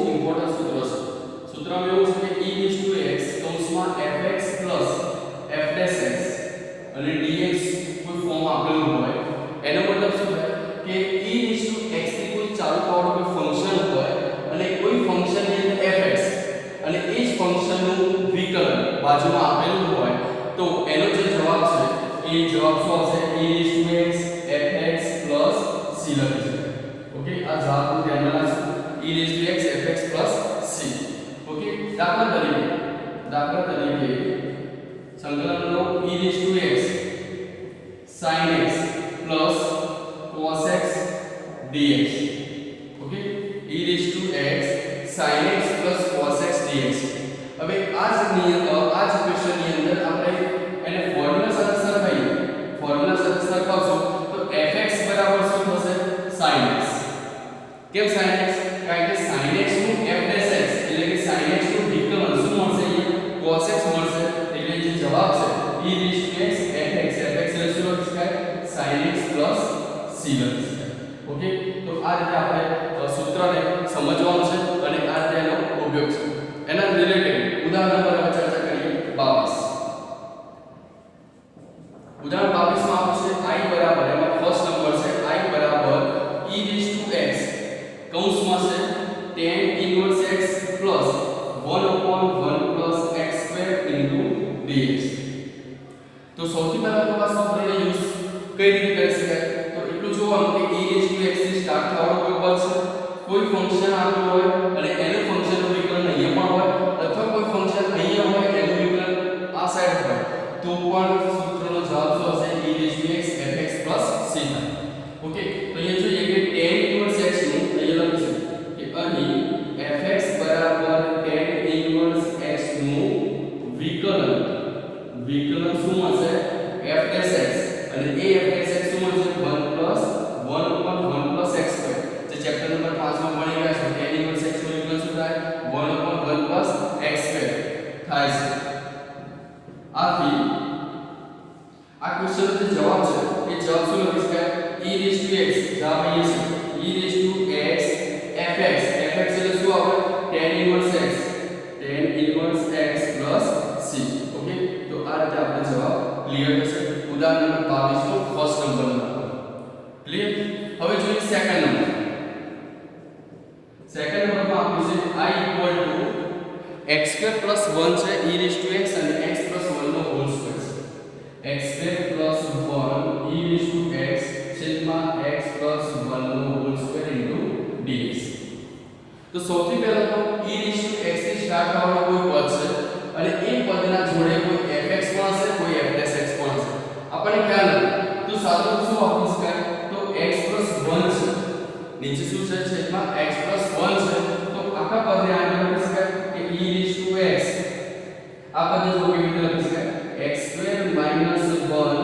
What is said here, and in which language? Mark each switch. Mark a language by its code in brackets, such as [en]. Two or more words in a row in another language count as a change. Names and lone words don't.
[gu] ઇમ્પોર્ટન્ટ સૂત્ર છે સૂત્રમાં એવું છે કે [en] e raised to x [gu] કૌંસમાં fx f'(x) અને dx કોઈ ફોર્મ આપેલું હોય એનો મતલબ શું થાય કે [en] e raised to x [gu] થી કોઈ ચાલુ થવાનું કોઈ ફંક્શન હોય અને કોઈ ફંક્શનની અંદર fx અને એ જ ફંક્શનનું વિકલન બાજુમાં આપેલું હોય તો એનો જે જવાબ છે એ જવાબ શું આવશે [en] e raised to x [gu] fx c લખી ઓકે આ જવાબનું ધ્યાન રાખજો [en] e raised to x [gu] fx c ઓકે દાખલા તરીકે સંકલનનો [en] e raised to x [gu] sin x cos x dx ઓકે [en] e raised to x [gu] sin x cos x dx હવે આ જ ઇક્વેશનની અંદર આપણે એને ફોર્મ્યુલા સાથે સરખાવશો તો fx બરાબર શું થશે sin x કેમ sin x કારણ કે sin x નું f'(x) એટલે કે sin x નું વિકલન શું મળશે અહીંયા cos x મળશે એટલે જે જવાબ છે [en] e raised to x [gu] fx એટલે શું લખી શકાય sin x c લખી શકાય ઓકે તો આ રીતે આપણે સૂત્રને સમજવાનું છે અને આ રીતે એનો ઉપયોગ છે એના રિલેટેડ ઉદાહરણ પર આપણે ચર્ચા કરીએ 22 ઉદાહરણ 22 માં આપ્યું છે i બરાબર એમાં ફર્સ્ટ નંબર છે i બરાબર [en] e raised to x [gu] કૌંસમાં છે [en] tan inverse x plus 1/1 x square into dx [gu] તો સૌથી પહેલા તો આ સૂત્રનો યુઝ કઈ રીતે કરી શકાય તો એટલું જોવાનું કે [en] e raised to x [gu] થી સ્ટાર્ટ થવાનો કોઈ પદ છે કોઈ ફંક્શન આપેલું હોય અને એનું ફંક્શનનું વિકલન અહીંયા પણ હોય અથવા કોઈ ફંક્શન અહીંયા હોય એનું વિકલન આ સાઈડ હોય તો પણ સૂત્રનો જવાબ શું હશે [en] e raised to x [gu] fx c થાય ઓકે તો અહીંયા જોઈએ કે [en] tan inverse x [gu] નું અહીંયા લખીશું કે અહીં fx બરાબર [en] tan inverse x [gu] નું વિકલન શું હશે f'(x) અને એ f'(x) શું હશે 1/1 x square જે ચેપ્ટર નંબર 5 માં ભણી ગયા છો [en] tan inverse x [gu] નું વિકલન શું થાય 1/1 x square થાય છે આથી આ ક્વેશ્ચનનો જે જવાબ છે એ જવાબ શું લખી શકાય [en] e raised to x [gu] જવાબ અહીંયા છે [en] e raised to x [gu] fx એટલે શું આવે [en] tan inverse [gu] x c ઓકે તો આ રીતે આપણે જવાબ ક્લિયર થશે ઉદાહરણ નંબર 22 નો ફર્સ્ટ નંબર ક્લિયર હવે જોઈએ સેકન્ડ નંબરમાં આપ્યું છે i x² + 1 છે [en] e raised to x [gu] અને x + 1 નો હોલ સ્ક્વેર છે x² + 1 [en] e raised to x [gu] છેદમાં x + 1 નો હોલ સ્ક્વેર into dx તો સૌથી પહેલા તો [en] e raised to x [gu] થી સ્ટાર્ટ થવાનો કોઈ પદ છે અને એ પદના જોડે કોઈ fx પણ હશે કોઈ f'(x) પણ હશે આપણને ખ્યાલ નથી તો સાદું શું આપી શકાય તો x + 1 છે નીચે શું છે છેદમાં x + 1 છે તો આખા પદને આ રીતે લખી શકાય કે [en] e raised to x [gu] આ પદને જો કેવી રીતે લખી શકાય x² - 1 + 1 + 1